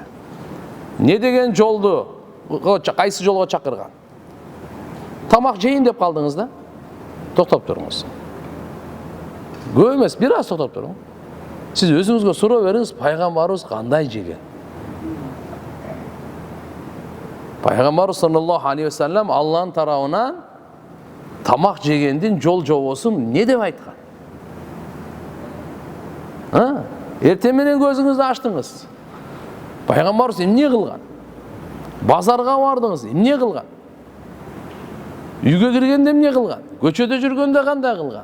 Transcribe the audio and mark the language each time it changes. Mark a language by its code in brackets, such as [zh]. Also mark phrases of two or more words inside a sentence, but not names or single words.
[ky] Не деген жолду, кайсы жолго чакырган? Тамак жейин деп калдыңыз да? Токтоп туруңуз. Көп эмес, бир аз токтоп туруң. Сиз өзүңүзгө суроо бериңиз, пайгамбарыбыз кандай жеген? Пайгамбарыбыз [ar] صلى الله عليه وسلم [ky] Аллахтын тарабынан тамак жегендин жол жобосун эмне деп айткан? Эртең менен көзүңүздү ачтыңыз. Пайгамбарыбыз эмне кылган? Базарга бардыңыз, эмне кылган? Үйгө киргенде эмне кылган? Көчөдө жүргөндө кандай кылган?